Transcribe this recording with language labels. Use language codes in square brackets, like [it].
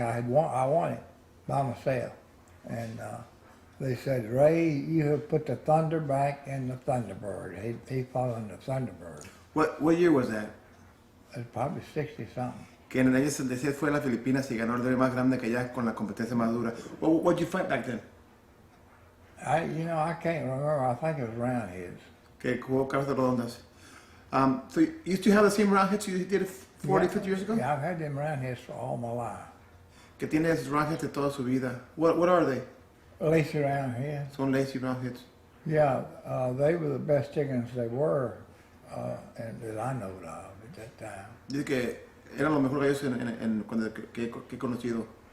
[en] I won it by myself, and they said, Ray, you have put the Thunder back in the Thunderbird. He fought in the Thunderbird. What year was that? It was probably 60 something. [es] Que en el año 66 fue a las Filipinas y ganó el Derby más grande que allá con la competencia más dura. [en] What'd you fight back then? I can't remember. I think it was Roundheads. [es] Que jugó cabezas redondas. [en] So you used to have the same roundheads you did 40, 50 years ago? Yeah, I've had them Roundheads for all my life. [es] Que tiene esos roundheads de toda su vida. [en] What are they? Lacy Roundheads. [es] Son lazy roundheads. [en] Yeah, they were the best chickens they were, and that I know of at that time. [es] Dice que eran los mejores gallos cuando que he conocido.